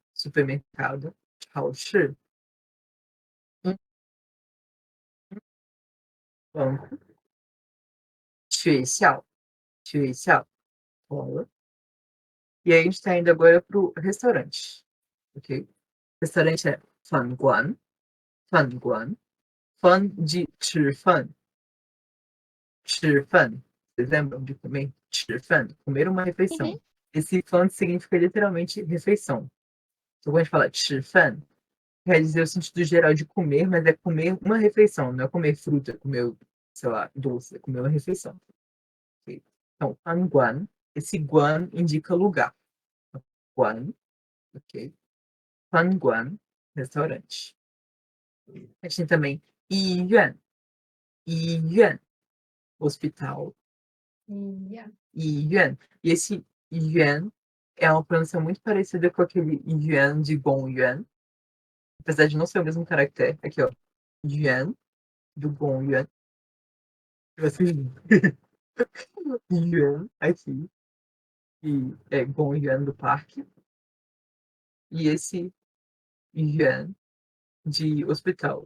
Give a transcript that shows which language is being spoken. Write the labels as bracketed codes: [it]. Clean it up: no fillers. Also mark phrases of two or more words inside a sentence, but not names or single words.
[pt] Chaoshi, supermercado. Chaoshi, banco, [zh] 学校, [pt] escola. E aí a gente tá indo agora pro restaurante, ok? Restaurante é 饭馆, Fan de 吃饭. Vocês lembram de comer? [zh] 吃饭, [pt] comer uma refeição. Uhum. Esse fan significa literalmente refeição. Então, quando a gente fala 吃饭, quer dizer o sentido geral de comer, mas é comer uma refeição, não é comer fruta, é comer, sei lá, doce, é comer uma refeição. Ok? Então, [zh] 饭馆, [pt] esse guan indica lugar. Guan, ok? 饭馆, restaurante. A gente tem também 医院, hospital. Yeah. [zh] 医院. [pt] E esse 医院 é uma pronúncia muito parecida com aquele 医院 de Bom Yuan, apesar de não ser o mesmo caractere. Aqui, ó. 医院 do Bom Yuan. Vocês 医院 aqui. E é Bom Yuan do parque. E esse 医院 de hospital.